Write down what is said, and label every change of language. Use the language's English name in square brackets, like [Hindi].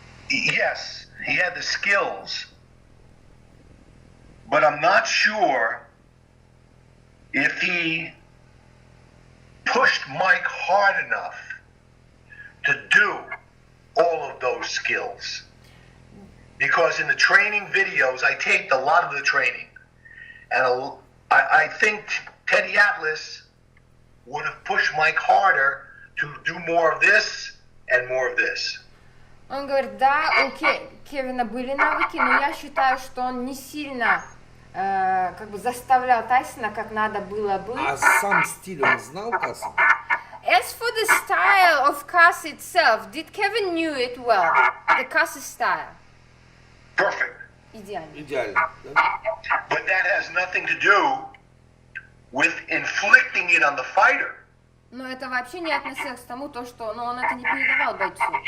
[English] Yes, he had the skills, but I'm not sure if he pushed Mike hard enough to do all of those skills. Because in the training videos, I taped a lot of the training. And I think Teddy Atlas would have pushed Mike harder to do more of this and more of this. [Russian] Он говорит, да, у Кевина были навыки, но я считаю, что он не сильно как бы заставлял Тайсона, как надо было бы. А сам стиль он знал, Casa? [English] As for the style of Casa itself, did Kevin knew it well? The Casa style. Perfect. [Russian] Идеально. Идеально, да? [English] But that has nothing to do with inflicting it on the fighter. [Russian] Но это вообще не относилось к тому, то, что он это не передавал бойцу.